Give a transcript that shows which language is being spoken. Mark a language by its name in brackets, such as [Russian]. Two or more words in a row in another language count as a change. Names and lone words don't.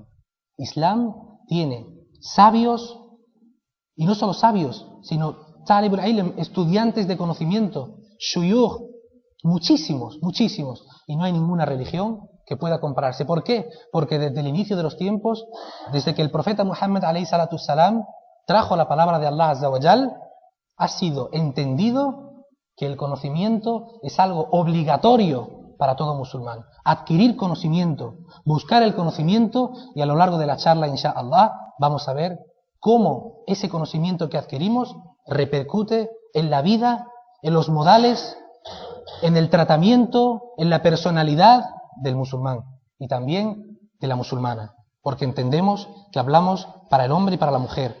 [Spanish] Islam tiene sabios, y no solo sabios, sino [Arabic] طالب العلم, [Spanish] estudiantes de conocimiento, shuyukh, muchísimos, y no hay ninguna religión que pueda compararse. ¿Por qué? Porque desde el inicio de los tiempos, desde que el profeta Muhammad [Arabic] عليه الصلاة السلام [Spanish] trajo la palabra de [Arabic] الله عز وجل, [Spanish] ha sido entendido que el conocimiento es algo obligatorio para todo musulmán. Adquirir conocimiento, buscar el conocimiento, y a lo largo de la charla, inshallah, vamos a ver cómo ese conocimiento que adquirimos repercute en la vida, en los modales, en el tratamiento, en la personalidad del musulmán y también de la musulmana, porque entendemos que hablamos para el hombre y para la mujer.